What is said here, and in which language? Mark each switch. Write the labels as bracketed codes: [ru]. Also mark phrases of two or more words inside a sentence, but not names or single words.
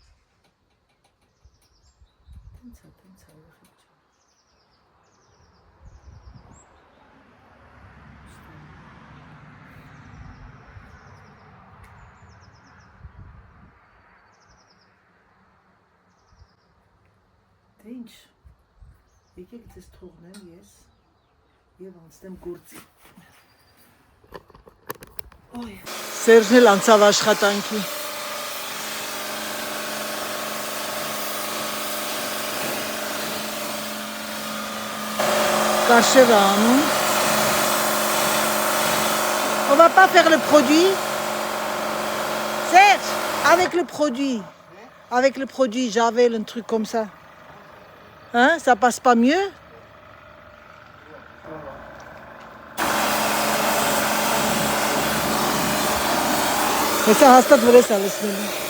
[hy] երեխեք ջան։ Դե ինչ, եկեք ձեզ թողնեմ ես և անցնեմ գործի։ Սերժն էլ անցավ աշխատանքի։ Կաշև է անում։ [fr] On va pas faire le produit. Serge, avec le produit, Javel, un truc comme ça. Hein, ça passe pas mieux? Mais ça reste vrai ça, laisse-le.